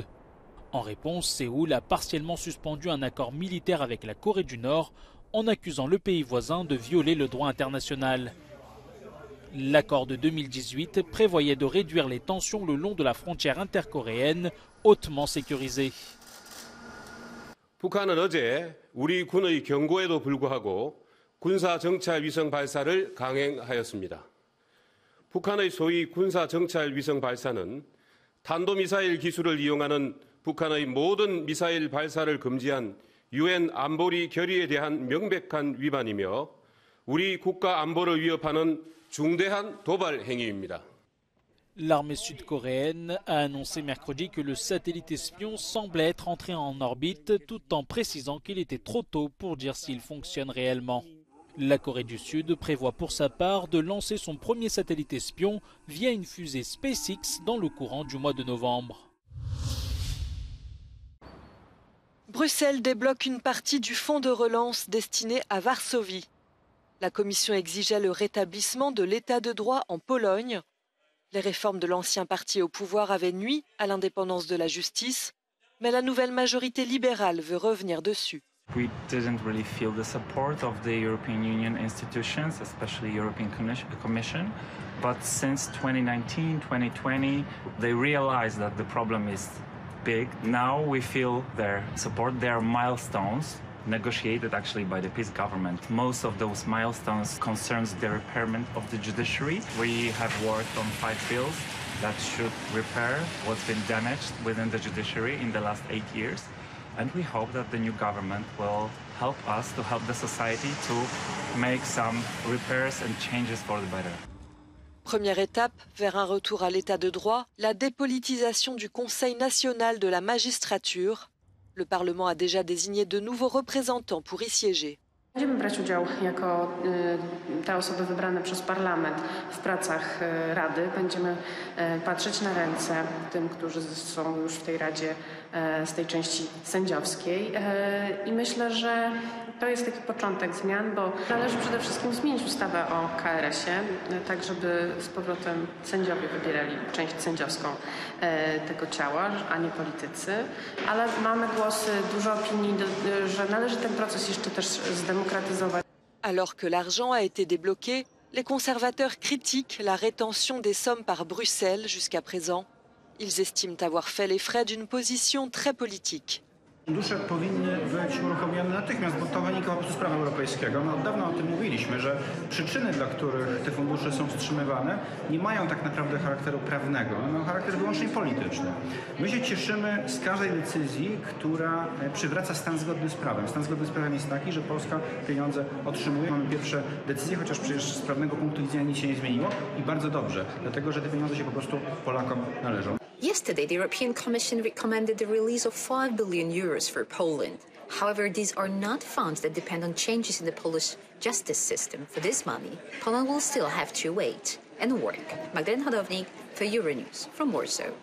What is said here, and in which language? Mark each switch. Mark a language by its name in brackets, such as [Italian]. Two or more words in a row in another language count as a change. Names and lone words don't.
[French] En réponse, Séoul a partiellement suspendu un accord militaire avec la Corée du Nord en accusant le pays voisin de violer le droit international. L'accord de 2018 prévoyait de réduire les tensions le long de la frontière intercoréenne, hautement sécurisée. [Korean] 북한은 어제 우리 군의 경고에도 불구하고 군사 정찰 위성 발사를 강행하였습니다. 북한의 소위 군사 정찰 위성 발사는 탄도미사일 기술을 이용하는 북한의 모든 미사일 발사를 금지한 UN 안보리 결의에 대한 명백한 위반이며 우리 국가 안보를 위협하는 중대한 도발 행위입니다. [French] L'armée sud-coréenne a annoncé mercredi que le satellite espion semblait être entré en orbite tout en précisant qu'il était trop tôt pour dire s'il fonctionne réellement. La Corée du Sud prévoit pour sa part de lancer son premier satellite espion via une fusée SpaceX dans le courant du mois de novembre. Bruxelles débloque une partie du fonds de relance destiné à Varsovie. La Commission exigeait le rétablissement de l'état de droit en Pologne. Les réformes de l'ancien parti au pouvoir avaient nui à l'indépendance de la justice, mais la nouvelle majorité libérale veut revenir dessus. [English] We didn't really feel the support of the European Union institutions, especially European Commission. But since 2019-2020, they realized that the problem is big. Now we feel their support. There are milestones negotiated actually by the peace government. Most of those milestones concerns the repairment of the judiciary. We have worked on 5 bills that should repair what's been damaged within the judiciary in the last 8 years. And we hope that the new government will help us to help the society to make some repairs and changes for the better. [French] Première étape vers un retour à l'état de droit, la dépolitisation du Conseil national de la magistrature. Le Parlement a déjà désigné de nouveaux représentants pour y siéger. [Polish] Będziemy brać udział jako te osoby wybrane przez Parlament w pracach Rady. Będziemy patrzeć na ręce tym, którzy są już w tej Radzie z tej części sędziowskiej. I myślę, że to jest taki początek zmian, bo należy przede wszystkim zmienić ustawę o KRS-ie, tak żeby z powrotem sędziowie wybierali część sędziowską tego ciała, a nie politycy. Ale mamy głosy, dużo opinii, że należy ten proces jeszcze też zdemokratyzować. [French] Alors que l'argent a été débloqué, les conservateurs critiquent la rétention des sommes par Bruxelles jusqu'à présent. Ils estiment avoir fait les frais d'une position très politique. [Polish] Fundusze powinny być uruchomione natychmiast, bo to wynika po prostu z prawa europejskiego. My od dawna o tym mówiliśmy, że przyczyny, dla których te fundusze są wstrzymywane, nie mają tak naprawdę charakteru prawnego, one mają charakter wyłącznie polityczny. My się cieszymy z każdej decyzji, która przywraca stan zgodny z prawem. Stan zgodny z prawem jest taki, że Polska pieniądze otrzymuje. Mamy pierwsze decyzje, chociaż przecież z prawnego punktu widzenia nic się nie zmieniło i bardzo dobrze, dlatego że te pieniądze się po prostu Polakom należą. [English] Yesterday, the European Commission recommended the release of 5 billion euros for Poland. However, these are not funds that depend on changes in the Polish justice system. For this money, Poland will still have to wait and work. Magdalena Hodownik for Euronews from Warsaw.